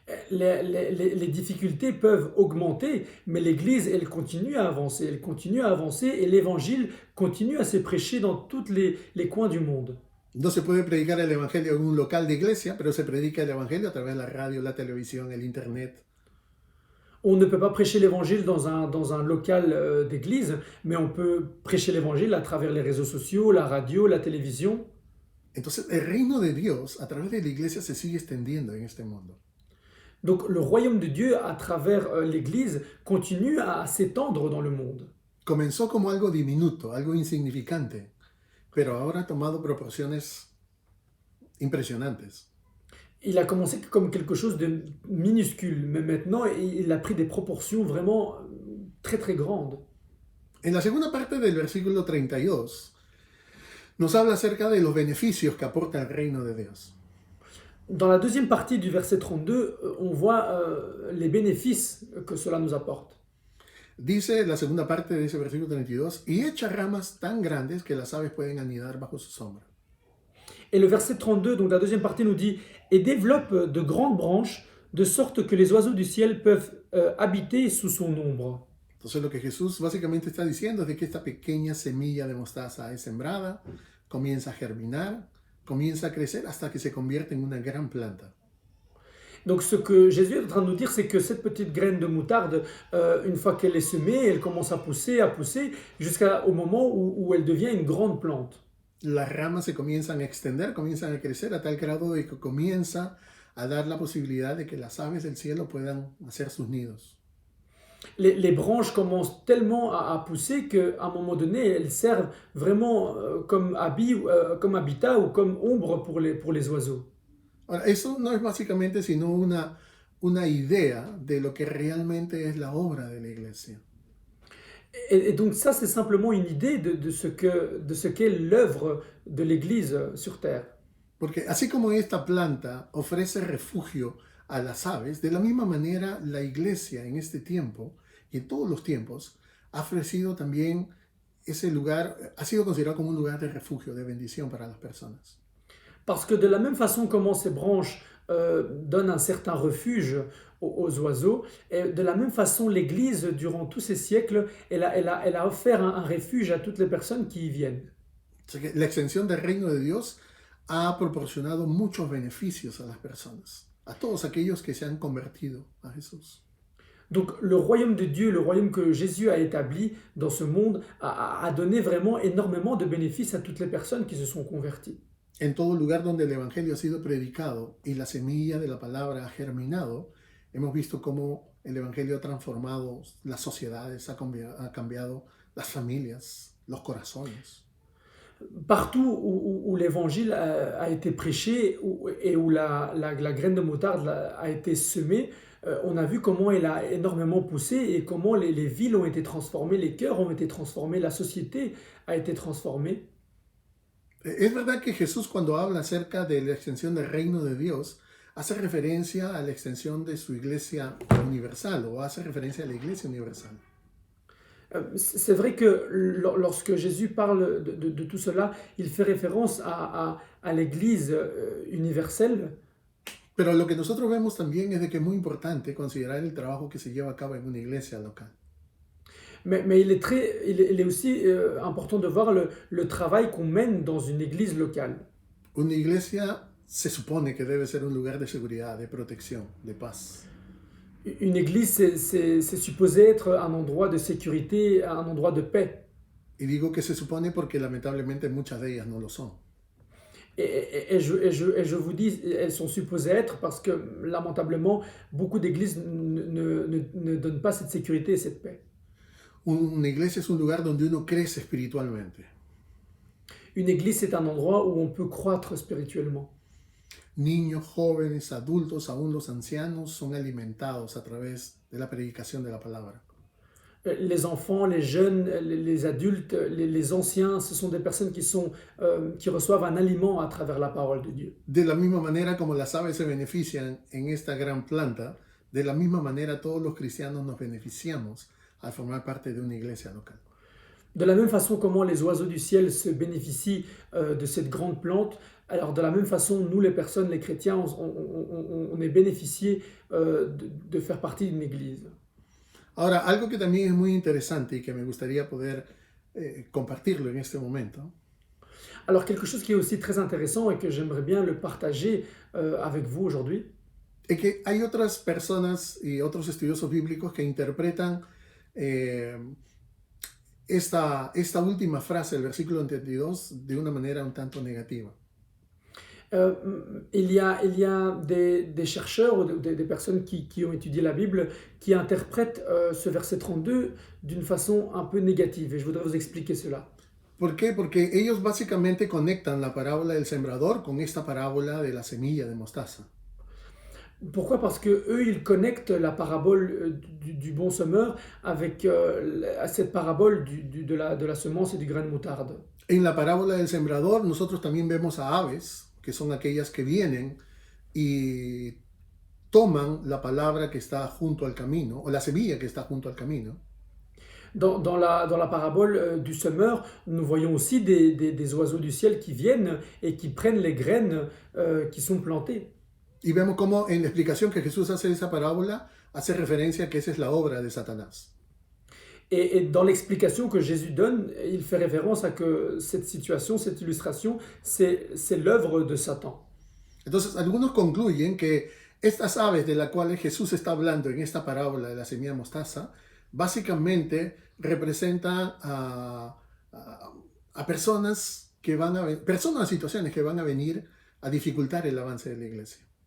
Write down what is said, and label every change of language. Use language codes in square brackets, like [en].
[fr] Les difficultés peuvent augmenter, mais l'Église, elle continue à avancer et l'Évangile continue à se prêcher dans tous les coins du monde. [es] No se puede predicar el Evangelio en un local de iglesia, pero se predica el Evangelio a través de la radio, la televisión, el Internet. [fr] On ne peut pas prêcher l'Évangile dans un local d'église, mais on peut prêcher l'Évangile à travers les réseaux sociaux, la radio, la télévision. [es] Entonces, el reino de Dios a través de la iglesia se sigue extendiendo en este mundo. [fr] Donc le royaume de Dieu, à travers l'Église, continue à s'étendre dans le monde. [es] Comenzó como algo diminuto, algo insignificante, pero ahora ha tomado proporciones impresionantes. [fr] Il a commencé comme quelque chose de minuscule, mais maintenant il a pris des proportions vraiment très très grandes. [es] En la segunda parte del versículo 32 nos habla acerca de los beneficios que aporta el reino de Dios. [fr] Dans la deuxième partie du verset 32, on voit les bénéfices que cela nous apporte. [es] Dice la segunda parte de ese versículo 32, y echa ramas tan grandes que las aves pueden anidar bajo su sombra. [fr] Et le verset 32, donc la deuxième partie nous dit « Et développe de grandes branches, de sorte que les oiseaux du ciel peuvent habiter sous son ombre. » [es] Entonces lo que Jesús básicamente está diciendo es de que esta pequeña semilla de mostaza es sembrada, comienza a germinar, comienza a crecer hasta que se convierte en una gran planta. [fr] Donc ce que Jésus est en train de nous dire, c'est que cette petite graine de moutarde, une fois qu'elle est semée, elle commence à pousser, jusqu'au moment où elle devient une grande plante. [es] Las ramas se comienzan a extender, comienzan a crecer a tal grado de que comienza a dar la posibilidad de que las aves del cielo puedan hacer sus nidos. [fr] Les branches commencent tellement à pousser qu'à un moment donné, elles servent vraiment comme habitat ou comme ombre pour les oiseaux. [es] Ahora, eso no es básicamente sino una idea de lo que realmente es la obra de la iglesia. [fr] Et donc ça, c'est simplement une idée de ce qu'est l'œuvre de l'Église sur terre. [es] Porque así como esta planta ofrece refugio a las aves, de la misma manera la iglesia en este tiempo y en todos los tiempos ha ofrecido también ese lugar, ha sido considerado como un lugar de refugio, de bendición para las personas. [fr] Parce que de la même façon comment ces branches donnent un certain refuge aux oiseaux, et de la même façon l'Église, durant tous ces siècles, elle a offert un refuge à toutes les personnes qui y viennent. [es] O sea que la extensión del reino de Dios ha proporcionado muchos beneficios a las personas, a todos aquellos que se han convertido a Jesús. [fr] Donc le royaume de Dieu, le royaume que Jésus a établi dans ce monde, a donné vraiment énormément de bénéfices à toutes les personnes qui se sont converties. [es] En todo lugar donde el Evangelio ha sido predicado y la semilla de la palabra ha germinado, hemos visto cómo el Evangelio ha transformado las sociedades, ha cambiado las familias, los corazones. [fr] Partout où l'évangile a été prêché et où la graine de moutarde a été semée, on a vu comment elle a énormément poussé et comment les villes ont été transformées, les cœurs ont été transformés, la société a été transformée. [es] Es verdad que Jesús, cuando habla acerca de la extensión del reino de Dios, hace referencia a la extensión de su iglesia universal o hace referencia a la iglesia universal. [fr] C'est vrai que lorsque Jésus parle de tout cela, il fait référence à l'Église universelle. [es] Pero lo que nosotros vemos también es de que es muy importante considerar el trabajo que se lleva a cabo en una iglesia local. [fr] Mais il est aussi important de voir le travail qu'on mène dans une église locale. [es] Una iglesia se supone que debe ser un lugar de seguridad, de protección, de paz. [fr] Une église, c'est supposé être un endroit de sécurité, un endroit de paix. [es] Y digo que se supone porque lamentablemente muchas de ellas no lo son. [fr] Et je vous dis, elles sont supposées être parce que lamentablement, beaucoup d'églises ne donnent pas cette sécurité et cette paix. [es] Una iglesia es un lugar donde uno crece espiritualmente. [fr] Une église, c'est un endroit où on peut croître spirituellement. [es] Niños, jóvenes, adultos, aún los ancianos son alimentados a través de la predicación de la palabra. [fr] Les enfants, les jeunes, les adultes, les anciens, ce sont des personnes qui reçoivent un aliment à travers la parole de Dieu. [es] De la misma manera como las aves se benefician en esta gran planta, de la misma manera todos los cristianos nos beneficiamos al formar parte de una iglesia local. [fr] De la même façon comment les oiseaux du ciel se bénéficient de cette grande plante, Alors, de la même façon, nous, les personnes, les chrétiens, on est bénéficiés de faire partie d'une église. [es] Ahora, algo que también es muy interesante y que me gustaría poder compartirlo en este momento, [fr] Alors, quelque chose qui est aussi très intéressant et que j'aimerais bien le partager avec vous aujourd'hui, [es] es que hay otras personas y otros estudiosos bíblicos que interpretan esta última frase del versículo 32 de una manera un tanto negativa. [fr] il y a des chercheurs ou des personnes qui ont étudié la Bible qui interprètent ce verset 32 d'une façon un peu négative. Et je voudrais vous expliquer cela. [es] ¿Por qué? Porque ellos básicamente conectan la parábola del sembrador con esta parábola de la semilla de mostaza. [fr] Pourquoi? Parce que eux, ils connectent la parabole du bon semeur avec cette parabole de la semence et du grain de moutarde. [es] En la parábola del sembrador nosotros también vemos a aves, que son aquellas que vienen y toman la palabra que está junto al camino, o la semilla que está junto al camino, [fr] Dans la parabole du semeur, nous voyons aussi des oiseaux du ciel qui viennent et qui prennent les graines qui sont plantées. [es] y vemos cómo en la explicación que Jesús hace de esa parábola hace referencia a que esa es la obra de Satanás. [fr] Et dans l'explication que Jésus donne, il fait référence à que cette situation, cette illustration, c'est l'œuvre de Satan. [es] Entonces, algunos concluyen que estas aves de las cuales Jesús está hablando en esta parábola de la semilla de mostaza, básicamente representan a personas que van a personas, situaciones que van a venir a dificultar el avance de la iglesia.